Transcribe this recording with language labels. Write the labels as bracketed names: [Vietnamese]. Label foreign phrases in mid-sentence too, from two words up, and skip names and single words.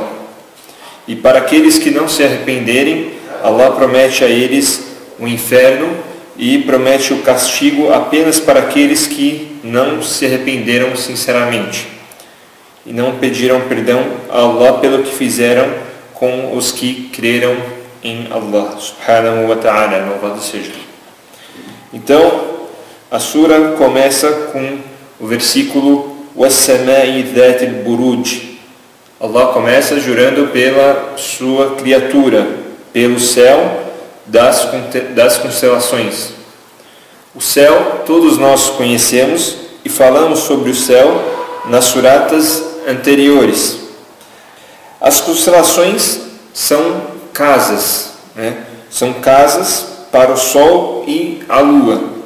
[Portuguese] E para aqueles que não se arrependerem, Allah promete a eles o inferno e promete o castigo apenas para aqueles que não se arrependeram sinceramente e não pediram perdão a Allah pelo que fizeram com os que creram em Allah [Arabic] سبحانه وتعالى, [Portuguese] louvado seja. Então a sura começa com o versículo [Arabic] وَالسَّمَاءِ ذَاتِ الْبُرُوجِ. [Portuguese] Allah começa jurando pela sua criatura, pelo céu das constelações. O céu todos nós conhecemos e falamos sobre o céu nas suratas anteriores. As constelações são casas, são casas para o sol e a lua.